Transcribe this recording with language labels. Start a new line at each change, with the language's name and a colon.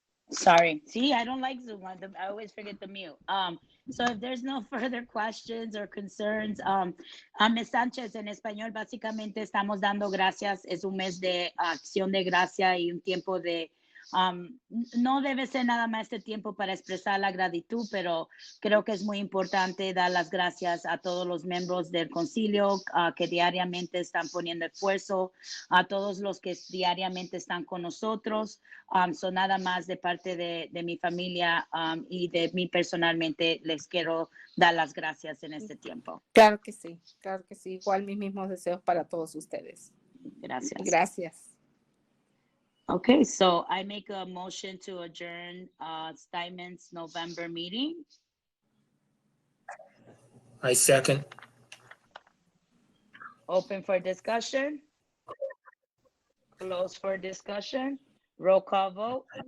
English: Sorry. See, I don't like Zoom. I always forget to mute. So if there's no further questions or concerns, Ms.
Spanish: Sánchez, en español, básicamente estamos dando gracias. Es un mes de acción de gracia y un tiempo de no debe ser nada más este tiempo para expresar la gratitud, pero creo que es muy importante dar las gracias a todos los miembros del concilio que diariamente están poniendo esfuerzo, a todos los que diariamente están con nosotros. Son nada más de parte de mi familia y de mí personalmente les quiero dar las gracias en este tiempo. Claro que sí, igual mis mismos deseos para todos ustedes. Gracias. Gracias.
English: Okay, so I make a motion to adjourn Steinmetz November meeting. I second. Open for discussion. Close for discussion. Roll call vote.